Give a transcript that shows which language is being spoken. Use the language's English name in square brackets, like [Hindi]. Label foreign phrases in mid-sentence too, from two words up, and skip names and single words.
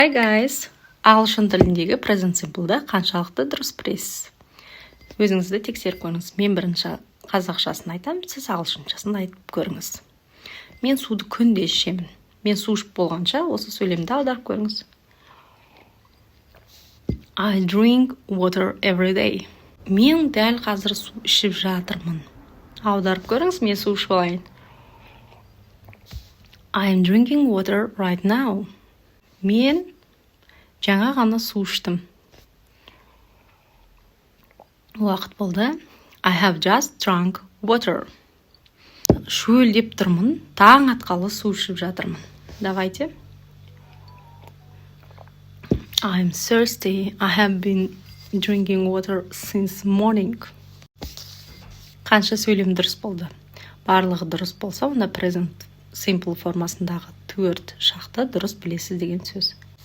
[English] Hi guys! [Kazakh] Ағылшын тіліндегі [English] present simple'ды [Kazakh] қаншалықты дұрыс білесіз? Өзіңізді тексеріп көріңіз. Мен бірінші қазақшасын айтам, сіз ағылшыншасын айтып көріңіз. Мен суды күнде ішемін. Мен су ішіп болғанша осы сөйлемді аударып көріңіз. [English] I drink water every day. [Kazakh] Мен дәл қазір су ішіп жатырмын. Аударып көріңіз, мен су ішіп алайын. [English] I am drinking water right now. [Kazakh] Мен жаңа ғана су іштім. Уақыт болды. [English] I have just drunk water. [Kazakh] Шөлдеп тұрмын, таң атқалы су ішіп жатырмын. [Russian] Давайте. [English] I'm thirsty. I have been drinking water since morning. [Kazakh] Қанша сөйлем дұрыс болды? Барлығы дұрыс болса, онда [English] present simple [Kazakh] формасындағы 4 шақты дұрыс білесіз деген сөз.